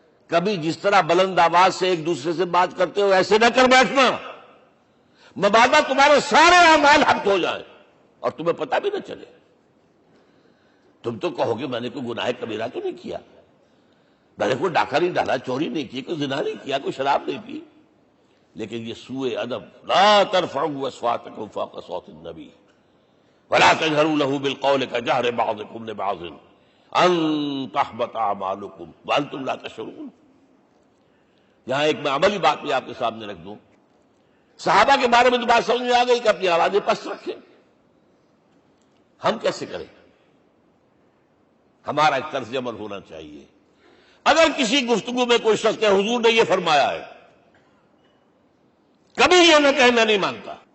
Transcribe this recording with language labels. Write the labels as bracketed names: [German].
[Urdu] کبھی جس طرح بلند آواز سے ایک دوسرے سے بات کرتے ہو ایسے نہ کر بیٹھنا، مبادا تمہارے سارے اعمال حق ہو جائیں اور تمہیں پتہ بھی نہ چلے. تم تو کہو گے میں نے کوئی گناہ کبیرہ تو نہیں کیا، میں نے کوئی ڈاکہ نہیں ڈالا، چوری نہیں کی، کوئی زنا نہیں کیا، کوئی شراب نہیں پی، لیکن یہ سوء ادب. [Arabic] لا ترفعوا اصواتکم فوق صوت النبی ولا تجہروا له بالقول کجہر بعضکم لبعض ان تحبط اعمالکم وانتم لا تشعرون. [Urdu] یہاں ایک میں عملی بات بھی آپ کے سامنے رکھ دوں. صحابہ کے بارے میں تو بات سمجھ میں آ گئی کہ اپنی آوازیں پست رکھیں. ہم کیسے کریں؟ ہمارا ایک طرز عمل ہونا چاہیے. اگر کسی گفتگو میں کوئی شخص کہ حضور نے یہ فرمایا ہے، کبھی یہ نہ کہے میں نہیں مانتا.